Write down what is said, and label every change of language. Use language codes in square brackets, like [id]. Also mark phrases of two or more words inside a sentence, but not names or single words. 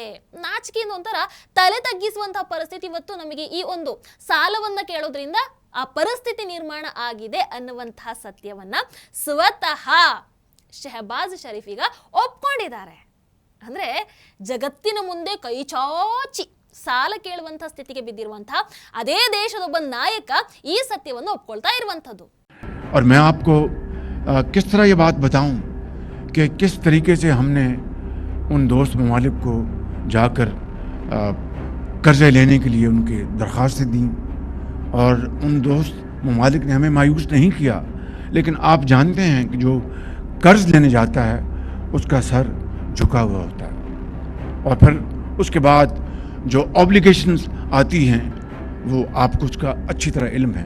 [kn] ನಾಚಿಕೆಯಿಂದ ಒಂಥರ ತಲೆ ತಗ್ಗಿಸುವಂತಹ ಪರಿಸ್ಥಿತಿ ಇವತ್ತು ನಮಗೆ ಈ ಒಂದು ಸಾಲವನ್ನ ಕೇಳೋದ್ರಿಂದ ಆ ಪರಿಸ್ಥಿತಿ ನಿರ್ಮಾಣ ಆಗಿದೆ ಅನ್ನುವಂತಹ ಸತ್ಯವನ್ನ ಸ್ವತಃ ಶಹಬಾಜ್ ಶರೀಫ್ ಈಗ ಒಪ್ಕೊಂಡಿದ್ದಾರೆ. ಅಂದ್ರೆ ಜಗತ್ತಿನ ಮುಂದೆ ಕೈ ಚಾಚಿ ಸಾಲ ಕೇಳುವಂತಹ ಸ್ಥಿತಿಗೆ ಬಿದ್ದಿರುವಂತಹ ಅದೇ ದೇಶದೊಬ್ಬ ನಾಯಕ ಈ ಸತ್ಯವನ್ನು ಒಪ್ಕೊಳ್ತಾ ಇರುವಂತದ್ದು. [ur] اور میں آپ کو کس طرح یہ بات بتاؤں کہ کس طریقے سے ہم نے ان دوست ممالک کو جا کر قرضے لینے کے لیے ان کے درخواستیں دی اور ان دوست ممالک نے ہمیں مایوس نہیں کیا، لیکن آپ جانتے ہیں کہ جو قرض لینے جاتا ہے اس کا سر جھکا ہوا ہوتا ہے اور پھر اس کے بعد جو آبلیگیشنز آتی ہیں وہ آپ کو اس کا اچھی طرح علم ہے.